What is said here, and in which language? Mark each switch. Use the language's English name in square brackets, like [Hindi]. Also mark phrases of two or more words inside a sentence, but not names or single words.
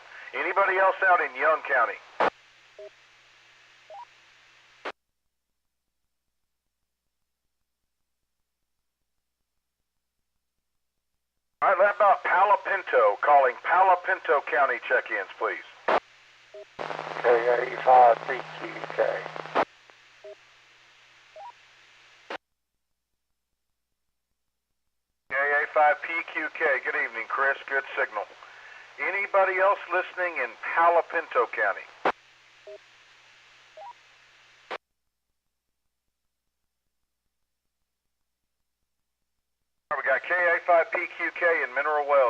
[English] Anybody else out in Young County? All right, how about Palo Pinto? Calling Palo Pinto County check-ins, please. KA5PQK. KA5PQK. Good evening, Chris. Good signal. Anybody else listening in Palo Pinto County? We got KA5PQK in Mineral Wells.